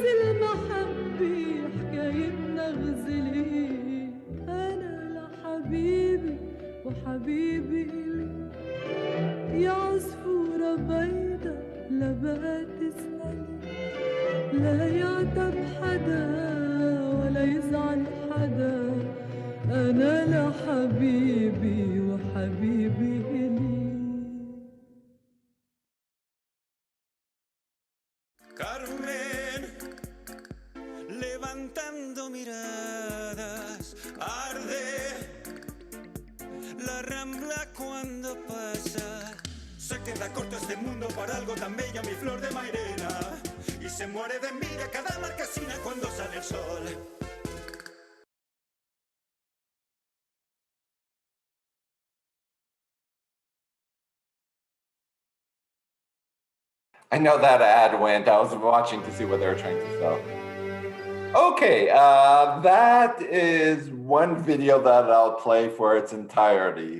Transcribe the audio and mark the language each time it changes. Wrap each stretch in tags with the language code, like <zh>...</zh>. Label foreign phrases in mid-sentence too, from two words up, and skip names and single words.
<ar>المحبة حكايتنا غزلي أنا لحبيبي وحبيبي إلي يا عصفورة بيضة لا بقى تسألي لا يعتب حدا ولا يزعل حدا أنا لحبيبي وحبيبي إلي</ar> <es>Carmen, levantando miradas, arde la rambla cuando pasa. Se queda corto este mundo para algo tan bello, mi flor de mairena, y se muere de envidia cada marquesina cuando sale el sol.</es> <en>I know that ad went. I was watching to see what they were trying to sell. Okay, that is one video that I'll play for its entirety.</en>